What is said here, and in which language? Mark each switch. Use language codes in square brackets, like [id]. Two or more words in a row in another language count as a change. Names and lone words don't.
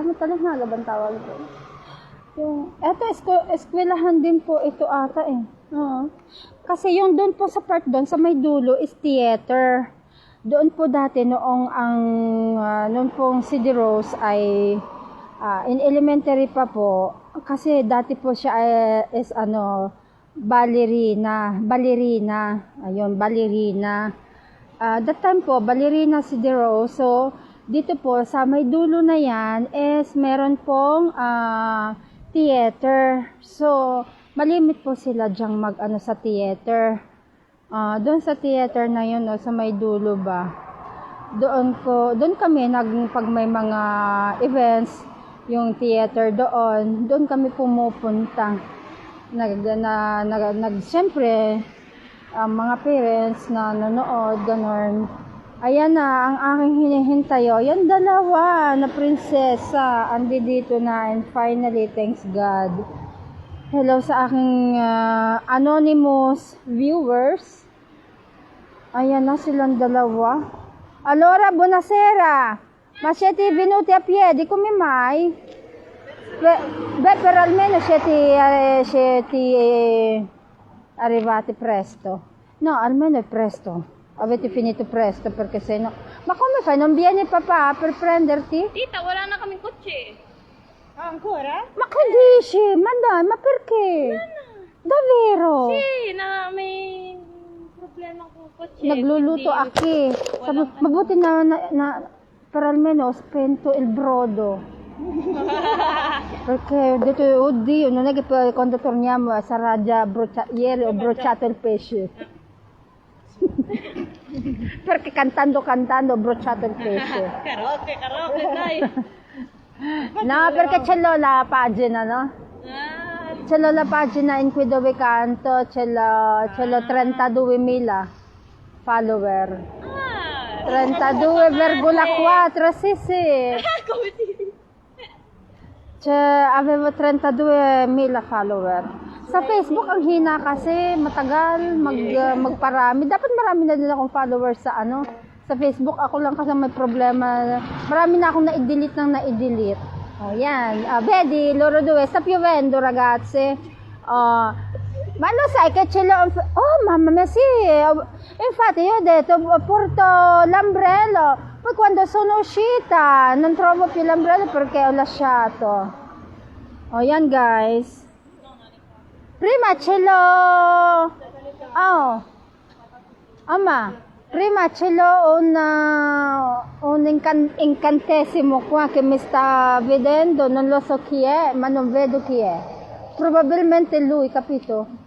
[tl] Matalinhaga bang tawag doon? Eto, eskwelahan din po ito ata eh. Oo. Kasi yung doon po sa part doon, sa may dulo is theater. Doon po dati noon pong si De Rose ay [en] in elementary [tl] pa po. Kasi dati po siya is ballerina. Ayun, ballerina. [en] That time [tl] po, ballerina si De Rose. So, dito po, sa may dulo na yan, is meron pong theater. So, malimit po sila dyang sa theater. Doon sa theater na yun, sa may dulo ba? Doon kami, pag may mga events, yung theater doon kami pumupunta. Siyempre, mga parents na nanonood, ganon. Ayan na, ang aking hinihintay. Yan dalawa na prinsesa. Andi dito na, [en] and finally, thanks God. [tl] Hello sa aking [en] anonymous viewers. [tl] Ayan na silang dalawa. [it] Allora, buonasera. Ma siete venuti a piedi come mai? Beh, però almeno siete arrivati presto. No, almeno è presto. Avete finito presto perché se no... Ma come fai? Non viene papà per prenderti? [tl] Tita, wala na kaming kotse. [it] Ah, ancora? Ma che dici? Ma dai, ma perché? Davvero? Sì, [tl] may problema con kotse. Nagluluto aki. Mabuti na [it] per almeno ho spento il brodo. Perché ho detto, oddio, non è che poi quando torniamo sarà già bruciato. Ieri ho bruciato il pesce. Perché cantando ho bruciato il pesce. Karaoke, dai. No, perché ce l'ho la pagina, no? Ce l'ho la pagina in cui dove canto, ce l'ho 32.000 follower. 32,4, sì. Come ti... Avevo 32.000 follower. [tl] Sa Facebook, ang hina kasi, matagal magparami. Dapat marami na din akong followers sa sa Facebook. Ako lang kasi may problema. Marami na akong na-delete. Oh, yan. [it] Vedi, loro due, sta piovendo, ragazze. Ma lo sai che ce l'ho... Oh, mamma mia, sì. Infatti io ho detto, porto l'ombrello. Poi quando sono uscita, non trovo più l'ombrello perché ho lasciato. [tl] Oh, yan, guys. [it] Prima ce l'ho... Oh. Mamma, prima ce l'ho un incantesimo qua che mi sta vedendo. Non lo so chi è, ma non vedo chi è. Probabilmente lui, capito?